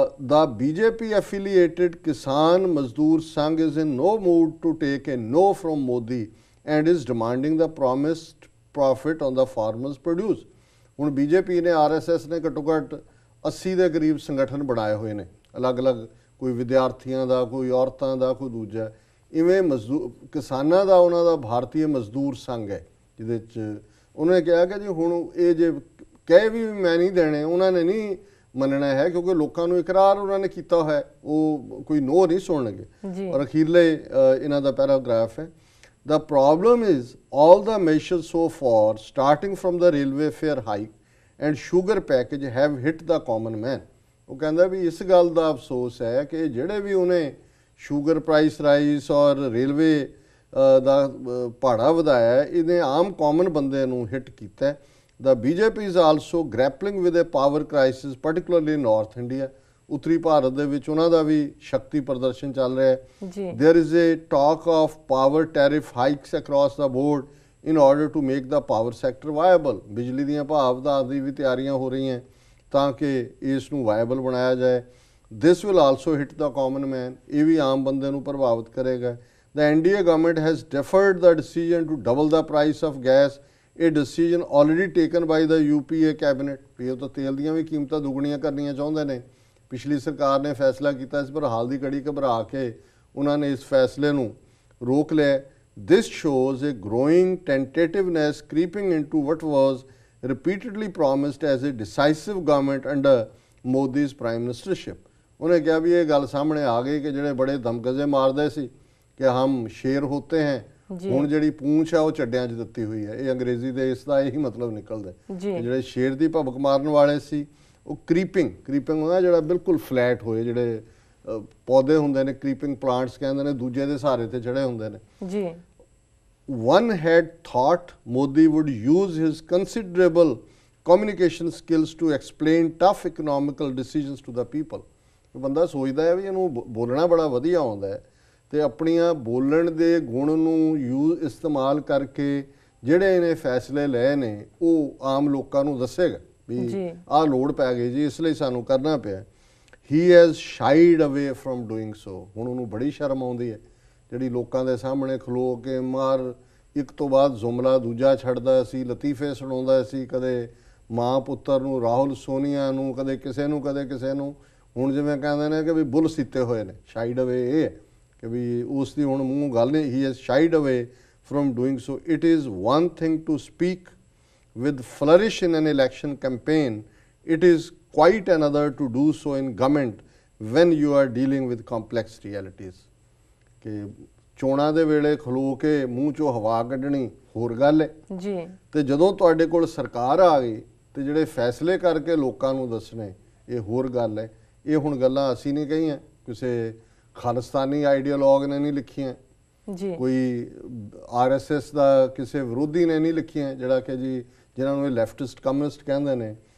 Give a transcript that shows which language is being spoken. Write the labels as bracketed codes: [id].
[en] The BJP affiliated Kisan Mazdoor Sangh is in no mood to take a no from Modi and is demanding the promised profit on the farmers' produce. [pa] ਹੁਣ BJP ਨੇ RSS ਨੇ ਘੱਟੋ ਘੱਟ 80 ਦੇ ਕਰੀਬ ਸੰਗਠਨ ਬਣਾਏ ਹੋਏ ਨੇ, ਅਲੱਗ-ਅਲੱਗ, ਕੋਈ ਵਿਦਿਆਰਥੀਆਂ ਦਾ, ਕੋਈ ਔਰਤਾਂ ਦਾ, ਕੋਈ ਦੂਜਾ, ਇਵੇਂ ਕਿਸਾਨਾਂ ਦਾ ਉਹਨਾਂ ਦਾ ਭਾਰਤੀ ਮਜ਼ਦੂਰ ਸੰਘ ਹੈ, ਜਿਹਦੇ 'ਚ ਉਹਨੇ ਕਿਹਾ ਕਿ ਜੀ ਹੁਣ ਇਹ ਜੇ ਕਹੇ ਵੀ ਮੈਂ ਨਹੀਂ ਦੇਣੇ, ਉਹਨਾਂ ਨੇ ਨਹੀਂ ਮੰਨਣਾ ਹੈ, ਕਿਉਂਕਿ ਲੋਕਾਂ ਨੂੰ ਇਕਰਾਰ ਉਹਨਾਂ ਨੇ ਕੀਤਾ ਹੋਇਆ, ਉਹ ਕੋਈ ਨੋ ਨਹੀਂ ਸੁਣਨਗੇ। ਔਰ ਅਖੀਰਲੇ ਇਹਨਾਂ ਦਾ ਪੈਰਾਗ੍ਰਾਫ ਹੈ, [en] the problem is all the measures so far starting from the railway fare hike and sugar package have hit the common man। [pa] ਉਹ ਕਹਿੰਦਾ ਵੀ ਇਸ ਗੱਲ ਦਾ ਅਫਸੋਸ ਹੈ ਕਿ ਜਿਹੜੇ ਵੀ ਉਹਨੇ ਸ਼ੂਗਰ ਪ੍ਰਾਈਸ ਰਾਈਸ ਔਰ ਰੇਲਵੇ ਦਾ ਭਾੜਾ ਵਧਾਇਆ, ਇਹਨੇ ਆਮ ਕਾਮਨ ਬੰਦੇ ਨੂੰ ਹਿੱਟ ਕੀਤਾ। [en] The BJP is also grappling with a power crisis, particularly in North India। [pa] ਉੱਤਰੀ ਭਾਰਤ ਦੇ ਵਿੱਚ ਉਹਨਾਂ ਦਾ ਵੀ ਸ਼ਕਤੀ ਪ੍ਰਦਰਸ਼ਨ ਚੱਲ ਰਿਹਾ ਹੈ। [en] There is a talk of power tariff hikes across the board in order to make the power sector viable। [pa] ਬਿਜਲੀ ਦੀਆਂ ਭਾਅ ਵਧਾਉਣ ਦੀ ਵੀ ਤਿਆਰੀਆਂ ਹੋ ਰਹੀਆਂ ਤਾਂ ਕਿ ਇਸ ਨੂੰ ਵਾਇਬਲ ਬਣਾਇਆ ਜਾਏ। [en] This will also hit the common man। [pa] ਇਹ ਵੀ ਆਮ ਬੰਦੇ ਨੂੰ ਪ੍ਰਭਾਵਿਤ ਕਰੇਗਾ। [en] The NDA government has deferred the decision to double the price of gas, a decision already taken by the UPA cabinet। [pa] ਇਹ ਤਾਂ ਤੇਲ ਦੀਆਂ ਵੀ ਕੀਮਤਾਂ ਦੁੱਗਣੀਆਂ ਕਰਨੀਆਂ ਚਾਹੁੰਦੇ ਨੇ। ਪਿਛਲੀ ਸਰਕਾਰ ਨੇ ਫੈਸਲਾ ਕੀਤਾ ਸੀ, ਪਰ ਹਾਲ ਦੀ ਘੜੀ ਘਬਰਾ ਕੇ ਉਹਨਾਂ ਨੇ ਇਸ ਫੈਸਲੇ ਨੂੰ ਰੋਕ ਲਿਆ। [en] This shows a growing tentativeness creeping into what was repeatedly promised as a decisive government under Modi's prime ministership। [pa] ਉਹਨੇ ਕਿਹਾ ਵੀ ਇਹ ਗੱਲ ਸਾਹਮਣੇ ਆ ਗਈ ਕਿ ਜਿਹੜੇ ਬੜੇ ਦਮਗਜ਼ੇ ਮਾਰਦੇ ਸੀ ਕਿ [hi] ਹਮ ਸ਼ੇਰ ਹੋਤੇ ਹੈ, [pa] ਹੁਣ ਜਿਹੜੀ ਪੂੰਛ ਆ ਉਹ ਚੱਡਿਆਂ 'ਚ ਦਿੱਤੀ ਹੋਈ ਹੈ। ਇਹ ਅੰਗਰੇਜ਼ੀ ਦੇ ਇਸ ਦਾ ਇਹੀ ਮਤਲਬ ਨਿਕਲਦਾ। ਜਿਹੜੇ ਸ਼ੇਰ ਦੀ ਭਬਕ ਮਾਰਨ ਵਾਲੇ ਸੀ ਉਹ ਕ੍ਰੀਪਿੰਗ ਹੁੰਦਾ, ਜਿਹੜਾ ਬਿਲਕੁਲ ਫਲੈਟ ਹੋਏ, ਜਿਹੜੇ ਪੌਦੇ ਹੁੰਦੇ ਨੇ ਕ੍ਰੀਪਿੰਗ ਪਲਾਂਟਸ ਕਹਿੰਦੇ ਨੇ, ਦੂਜੇ ਦੇ ਸਹਾਰੇ ਤੇ ਚੜੇ ਹੁੰਦੇ ਨੇ ਜੀ। [en] One had thought Modi would use his considerable communication skills to explain tough economical decisions to the people। [pa] ਬੰਦਾ ਸੋਚਦਾ ਹੈ ਵੀ ਇਹਨੂੰ ਬੋਲਣਾ ਬੜਾ ਵਧੀਆ ਆਉਂਦਾ ਹੈ ਤੇ ਆਪਣੀਆਂ ਬੋਲਣ ਦੇ ਗੁਣ ਨੂੰ ਇਸਤੇਮਾਲ ਕਰਕੇ ਜਿਹੜੇ ਇਹਨੇ ਫੈਸਲੇ ਲਏ ਨੇ ਉਹ ਆਮ ਲੋਕਾਂ ਨੂੰ ਦੱਸੇਗਾ ਵੀ ਆਹ ਲੋੜ ਪੈ ਗਈ ਜੀ, ਇਸ ਲਈ ਸਾਨੂੰ ਕਰਨਾ ਪਿਆ। [en] He has shied away from doing so। [pa] ਹੁਣ ਉਹਨੂੰ ਬੜੀ ਸ਼ਰਮ ਆਉਂਦੀ ਹੈ ਜਿਹੜੀ ਲੋਕਾਂ ਦੇ ਸਾਹਮਣੇ ਖਲੋ ਕੇ ਮਾਰ ਇੱਕ ਤੋਂ ਬਾਅਦ ਜੁਮਲਾ ਦੂਜਾ ਛੱਡਦਾ ਸੀ, ਲਤੀਫੇ ਸੁਣਾਉਂਦਾ ਸੀ, ਕਦੇ ਮਾਂ ਪੁੱਤਰ ਨੂੰ, ਰਾਹੁਲ ਸੋਨੀਆ ਨੂੰ, ਕਦੇ ਕਿਸੇ ਨੂੰ ਕਦੇ ਕਿਸੇ ਨੂੰ। ਹੁਣ ਜਿਵੇਂ ਕਹਿੰਦੇ ਨੇ ਕਿ ਵੀ ਬੁੱਲ ਸੀਤੇ ਹੋਏ ਨੇ, ਸ਼ਾਈਡ ਅਵੇ ਇਹ ਹੈ ਕਿ ਵੀ ਉਸ ਦੀ ਹੁਣ ਮੂੰਹ ਗੱਲ ਨਹੀਂ। [en] He has shied away from doing so. It is one thing to speak with flourish in an election campaign, it is quite another to do so in government when you are dealing with complex realities। [pa] ਕਿ ਚੋਣਾਂ ਦੇ ਵੇਲੇ ਖਲੋ ਕੇ ਮੂੰਹ ਚੋਂ ਹਵਾ ਕੱਢਣੀ ਹੋਰ ਗੱਲ ਹੈ ਜੀ, ਤੇ ਜਦੋਂ ਤੁਹਾਡੇ ਕੋਲ ਸਰਕਾਰ ਆ ਗਈ ਤੇ ਜਿਹੜੇ ਫੈਸਲੇ ਕਰਕੇ ਲੋਕਾਂ ਨੂੰ ਦੱਸਣੇ ਇਹ ਹੋਰ ਗੱਲ ਹੈ। ਇਹ ਹੁਣ ਗੱਲਾਂ ਅਸੀਂ ਨਹੀਂ ਕਹੀਆਂ, ਕਿਸੇ ਖਾਲਿਸਤਾਨੀ ਆਈਡੀਓਲੋਗ ਨੇ ਨਹੀਂ ਲਿਖੀਆਂ ਜੀ, ਕੋਈ RSS ਦਾ ਕਿਸੇ ਵਿਰੋਧੀ ਨੇ ਨਹੀਂ ਲਿਖੀਆਂ, ਜਿਹੜਾ ਕਿ ਜੀ ਜਿਨ੍ਹਾਂ ਨੂੰ ਇਹ ਲੈਫਟਿਸਟ ਕਮਿਊਨਿਸਟ ਕਹਿੰਦੇ ਨੇ।